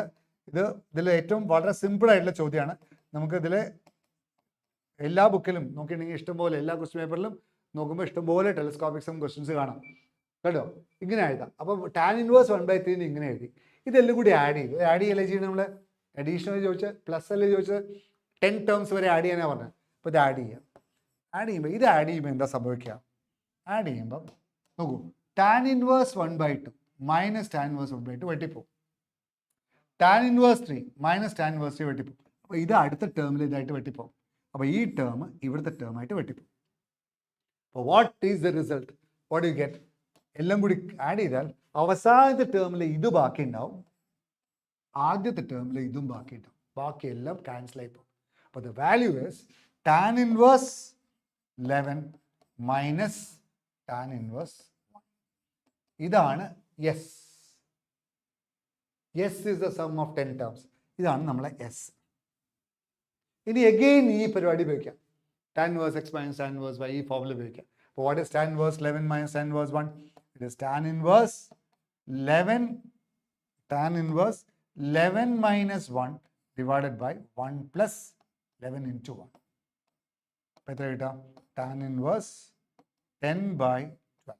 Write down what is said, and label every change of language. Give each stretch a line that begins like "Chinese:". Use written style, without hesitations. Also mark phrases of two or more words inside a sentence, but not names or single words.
Malayalam: ഇതിൽ ഏറ്റവും വളരെ സിമ്പിൾ ആയിട്ടുള്ള ചോദ്യമാണ്. നമുക്കിതിൽ എല്ലാ ബുക്കിലും നോക്കിയിട്ടുണ്ടെങ്കിൽ ഇഷ്ടംപോലെ എല്ലാ ക്വസ്റ്റ്യൻ പേപ്പറിലും നോക്കുമ്പോൾ ഇഷ്ടംപോലെ
English: telescopic sum questions
Malayalam: കാണാം കേട്ടോ. ഇങ്ങനെ എഴുതാം. അപ്പോൾ
English: tan inverse 1/3
Malayalam: ഇങ്ങനെ എഴുതി. ഇതെല്ലാം കൂടി ആഡ് ചെയ്തു. ആഡ് ചെയ്യല്ലേ ചെയ്യുന്നത്? നമ്മൾ അഡീഷണൽ ചോദിച്ചാൽ പ്ലസ് അല്ലേ ചോദിച്ചാൽ 10 ടേംസ് വരെ ആഡ് ചെയ്യാനാണ് പറഞ്ഞത്. അപ്പോൾ ഇത് ആഡ് ചെയ്യാം. ആഡ് ചെയ്യുമ്പോൾ എന്താ സംഭവിക്കുക? ആഡ് ചെയ്യുമ്പം നോക്കൂ,
English: tan inverse 1/2 minus tan inverse 1/2
Malayalam: വെട്ടിപ്പോവും.
English: tan inverse 3 minus tan inverse 3
Malayalam: വെട്ടിപ്പോവും. അപ്പോൾ ഇത് അടുത്ത ടേമിൽ ഇതായിട്ട് വെട്ടിപ്പോവും. അപ്പോൾ ഈ ടേം ഇവിടുത്തെ ടേമായിട്ട് വെട്ടിപ്പോവും.
English: അപ്പോൾ what is the result? what you get?
Malayalam: എല്ലാം കൂടി ആഡ് ചെയ്താൽ അവസാനത്തെ ടേമിൽ ഇത് ബാക്കി ഉണ്ടാവും, ആദ്യത്തെ ടേമിൽ ഇതും ബാക്കി ഉണ്ടാവും. ബാക്കിയെല്ലാം ക്യാൻസൽ ആയി പോകും. അപ്പോൾ
English: the value is tan inverse 11 minus tan inverse 1. ഇതാണ് yes. yes is the sum of 10 terms.
Malayalam: ഇതാണ് നമ്മളെ yes. ഇനി അഗെയിൻ ഈ പരിപാടി ഉപയോഗിക്കാം.
English: tan inverse x minus tan inverse y
Malayalam: ഈ ഫോർമുല ഉപയോഗിക്കാം. അപ്പോൾ
English: what is tan inverse 11 minus tan inverse 1? It is tan inverse 11 minus 1 divided by 1 plus 11 into 1. Tan inverse 10 by 12.